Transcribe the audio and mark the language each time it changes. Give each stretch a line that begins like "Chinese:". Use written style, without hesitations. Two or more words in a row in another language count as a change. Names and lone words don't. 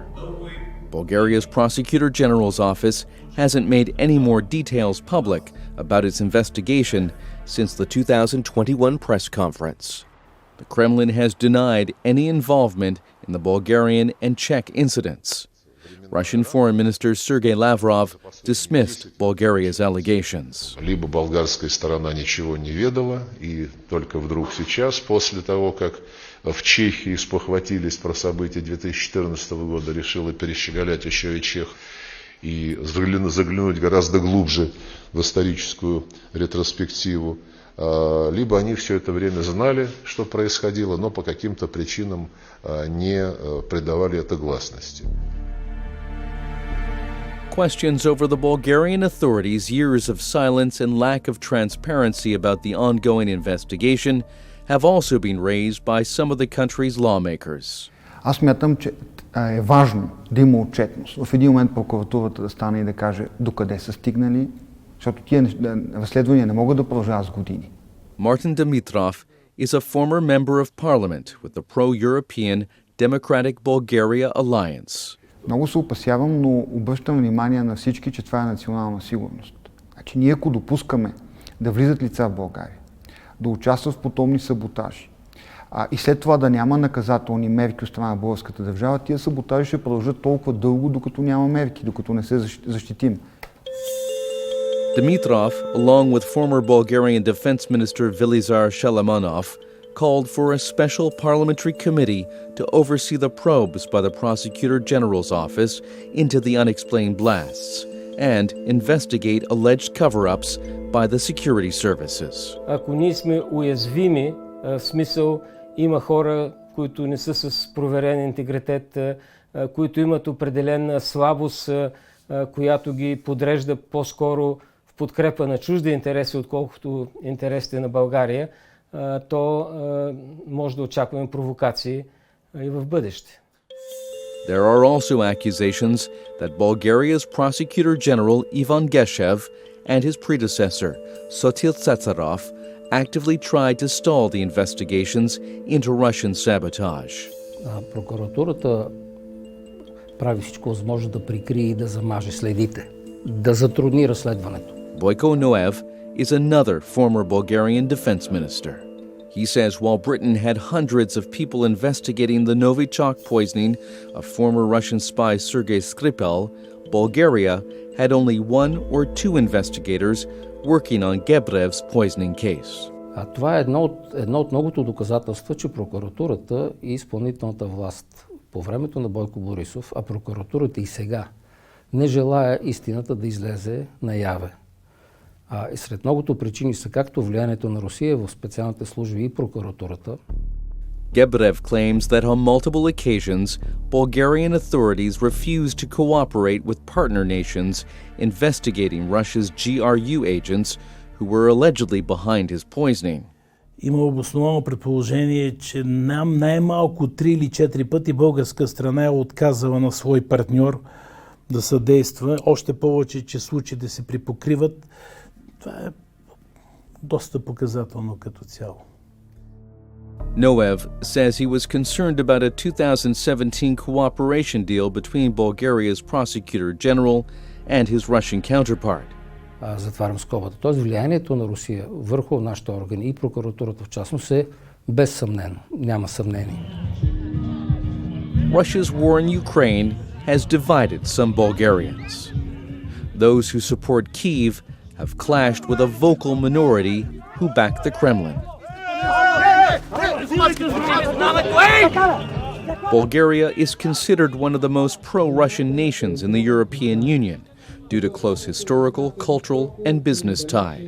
English: Bulgaria's Prosecutor General's office hasn't made any more details public about its investigation since the 2021 press conference. The Kremlin has denied any involvement in the Bulgarian and Czech incidents. Russian Foreign Minister Sergei Lavrov dismissed Bulgaria's allegations.
Russian: Либо болгарская сторона ничего не ведала, и только вдруг сейчас, после того, как в Чехии спохватились про события 2014 года, решила перещеголять еще и Чех и заглянуть гораздо глубже в историческую ретроспективу. Либо они все это время знали, что происходило, но по каким-то причинам не придавали это гласности.
English: Questions over the Bulgarian authorities' years of silence and lack of transparency about the ongoing investigation have also been raised by some of the country's lawmakers.
Bulgarian: Аз мятам, че е важно да има отчетност. В един момент прокуратурата да стане и да каже докъде са стигнали, защото тия разследвания не могат да продължават с години.
English: Martin Dimitrov is a former member of parliament with the pro-European Democratic Bulgaria Alliance.
Bulgarian: Много се опасявам, но обръщам внимание на всички, че това е национална сигурност. Значи ние ако допускаме да влизат лица в България, да участват в подобни саботажи, и след това да няма наказателни мерки от страна на българската държава, тия саботажи ще продължат толкова дълго, докато няма мерки, докато не се защитим.
English: Dimitrov, along with former Bulgarian Defense Minister Velizar Shalamanov, called for a special parliamentary committee to oversee the probes by the Prosecutor General's office into the unexplained blasts and investigate alleged cover-ups by the security services.
Bulgarian: Ако ние сме уязвими, в смисъл има хора, които не са с проверен интегритет, които имат определена слабост, която ги подрежда по-скоро в подкрепа на чужди интереси, отколкото интересите на България, то може да очакваме провокации и в бъдеще.
English: There are also accusations that Bulgaria's Prosecutor General Ivan Geshev and his predecessor, Sotil Tsarov, actively tried to stall the investigations into Russian sabotage.
Bulgarian: Прокуратурата прави всичко възможно да прикрие и да замаже следите, да затрудни разследването.
English: Boyko Noev is another former Bulgarian defense minister. He says while Britain had hundreds of people investigating the Novichok poisoning of former Russian spy Sergei Skripal, Bulgaria had only one or two investigators working on Gebrev's poisoning case.
Bulgarian: Това е едно от многото доказателства, че прокуратурата и изпълнителната власт по времето на Бойко Борисов, а прокуратурата и сега, не желая истината да излезе наяве. И сред многото причини са както влиянието на Русия в специалните служби и прокуратурата.
English: Gebrev claims that on multiple occasions, Bulgarian authorities refused to cooperate with partner nations investigating Russia's GRU agents who were allegedly behind his poisoning.
Bulgarian: Има обосновано предположение, че най-малко 3 или 4 пъти българска страна е отказала на свой партньор да съдейства. Още повече, че случаите се припокриват. Това е доста показателно като цяло.
English: Noev says he was concerned about a 2017 cooperation deal between Bulgaria's prosecutor general and his Russian counterpart.
Bulgarian: Затварям скобата. Тоест влиянието на Русия върху нашите органи и прокуратурата в частност е безсъмнено. Няма съмнение.
English: Russia's war in Ukraine has divided some Bulgarians. Those who support Kyiv have clashed with a vocal minority who back the Kremlin. Bulgaria is considered one of the most pro-Russian nations in the European Union due to close historical, cultural, and business ties.